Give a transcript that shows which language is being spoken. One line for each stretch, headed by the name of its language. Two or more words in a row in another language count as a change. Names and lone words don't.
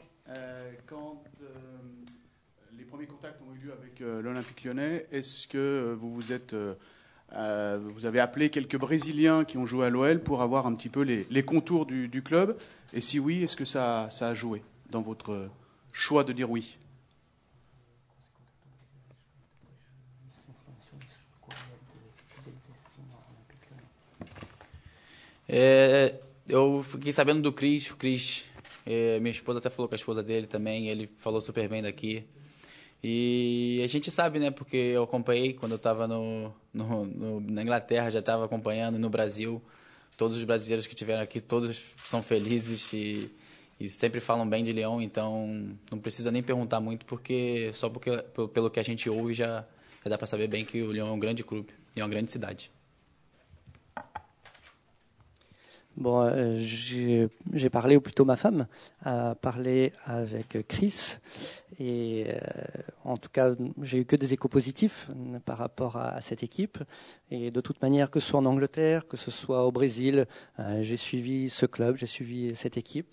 French: Quand les premiers contacts ont eu lieu avec l'Olympique Lyonnais, est-ce que vous avez appelé quelques Brésiliens qui ont joué à l'OL pour avoir un petit peu les contours du club? Et si oui, est-ce que ça a joué dans votre choix de dire oui?
Portuguese: Eu fiquei sabendo do Cris. O Cris, minha esposa até falou com a esposa dele também. Ele falou super bem daqui. E a gente sabe, né? Porque eu acompanhei quando eu estava na Inglaterra, já estava acompanhando no Brasil. Todos os brasileiros que tiveram aqui, todos são felizes e sempre falam bem de Leão. Então não precisa nem perguntar muito, porque pelo que a gente ouve já dá para saber bem que o Leão é um grande clube e é uma grande cidade.
French: Bon, j'ai parlé, ou plutôt ma femme a parlé avec Chris, et en tout cas, j'ai eu que des échos positifs par rapport à cette équipe. Et de toute manière, que ce soit en Angleterre, que ce soit au Brésil, j'ai suivi ce club, j'ai suivi cette équipe.